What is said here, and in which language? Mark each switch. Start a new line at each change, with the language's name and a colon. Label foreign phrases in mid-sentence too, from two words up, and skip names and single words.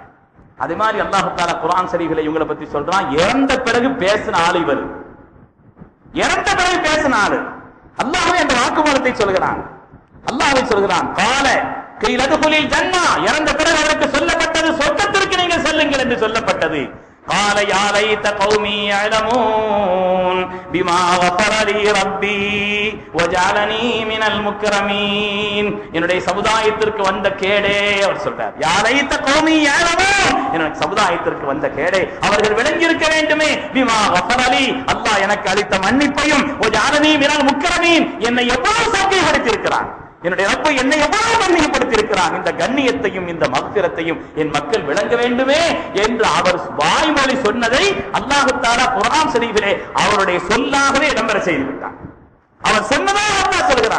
Tamil: அதே மாதிரி அல்லாஹ் தஆலா குர்ஆன் ஷரீஃபிலே இவங்களை பத்தி சொல்றான், இறந்த பிறகு பேசின ஆள் இவர், இறந்த பிறகு பேசின ஆளு. அல்லாஹ்வே அந்த வாக்குமூலத்தை சொல்கிறான், அல்லாஹ்வே சொல்கிறான்,
Arabic: قال قيل ادخل الجنة,
Tamil: இறந்த பிறகு அவருக்கு சொல்லப்பட்டது சொர்க்கத்திற்கு நீங்கள் செல்லுங்கள் என்று சொல்லப்பட்டது.
Arabic: قال يا ليت قومي يعلمون بما غفر لي ربي وجعلني من المكرمين.
Tamil: என்னுடைய சமுதாயத்திற்கு வந்த கேடே அவர் சொல்றார்,
Arabic: يا ليت قومي يعلمون,
Tamil: என்னுடைய சமுதாயத்திற்கு வந்த கேடே அவர்கள் விளங்கி இருக்க வேண்டுமே.
Arabic: பிமா غفر لي,
Tamil: அல்லாஹ் எனக்கு அளித்த மன்னிப்பையும்,
Arabic: وجعلني من المكرمين,
Tamil: என்னை எவ்வளவு சங்கைப்படுத்தி இருக்கிறான், என்னுடைய ரப்பை என்னை எவ்வளவு கண்ணியப்படுத்தி இருக்கிறான், இந்த கண்ணியத்தையும் இந்த மக்ஃபிரத்தையும் என் மக்கள் விளங்க வேண்டுமே என்று அவர் வாய்மொழி சொன்னதை அல்லாஹ் தஆலா குர்ஆன் ஷரீஃபிலே அவருடைய சொல்லாகவே இடம்பெற செய்து விட்டார். அவர் சொன்னதை அல்லாஹ் சொல்கிறார்.